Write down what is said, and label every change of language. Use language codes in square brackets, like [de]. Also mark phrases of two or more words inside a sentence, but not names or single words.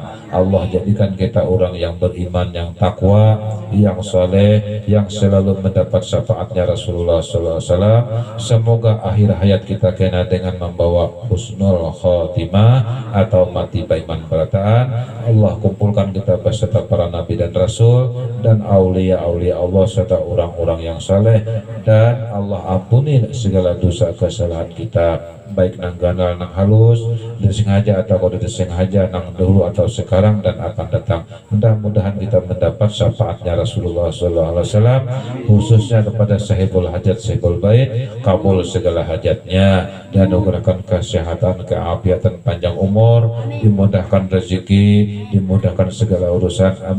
[id] Allah jadikan kita orang yang beriman, yang takwa, yang soleh, yang selalu mendapat syafaatnya Rasulullah SAW. Semoga akhir hayat kita kena dengan membawa husnul khotimah atau mati beriman berataan. Allah kumpulkan kita beserta para nabi dan rasul dan aulia-aulia Allah serta orang-orang yang saleh, dan Allah ampuni segala dosa kesalahan kita, baik [bjn] nang ganal nang halus, [id] disengaja atau kada disengaja, nang dahulu atau sekarang dan akan datang. Mudah-mudahan kita mendapat syafaatnya Rasulullah SAW, khususnya kepada sahibul hajat, sahibul bait, kabul segala hajatnya, dan anugerahkan kesehatan, keafiatan, panjang umur, dimudahkan rezeki, dimudahkan segala urusan.